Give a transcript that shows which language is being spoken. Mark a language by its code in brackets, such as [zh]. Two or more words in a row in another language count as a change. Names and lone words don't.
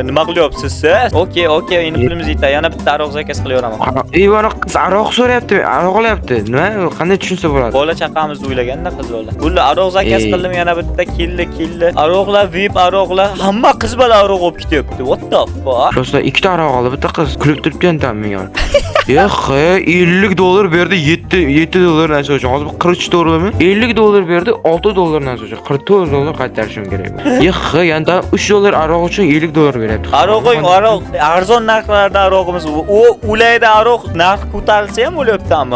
[uz] Nima qilyapsiz siz? Okey, endi pulimiz yetadi. Yana bitta aroq zakaz qilaveraman. Mana qiz aroq so'rayapti, aroq olyapti. Nima? Qanday tushunsa bo'ladi? Bola chaqamizni o'ylaganda qiz bola. Bo'ldi, aroq zakaz qildim, yana bitta keldi. Aroqlar VIP aroqlar hamma qiz bola aroq olib ketyapti. [en] What the fuck? [uz] Prosta ikkita aroq oldi, bitta qiz kulib turibdi menga. $50 berdi, $7 narsa uchun. Hozir $43'mi? $50 berdi, $6 narsa uchun. $44 qaytarishim kerak. Yanda $3 aroq uchun $50 beryapti. Aroq arzon narxlarda aroqimiz u ulayda aroq narx ko'tarilsa ham bo'lyapti ammo.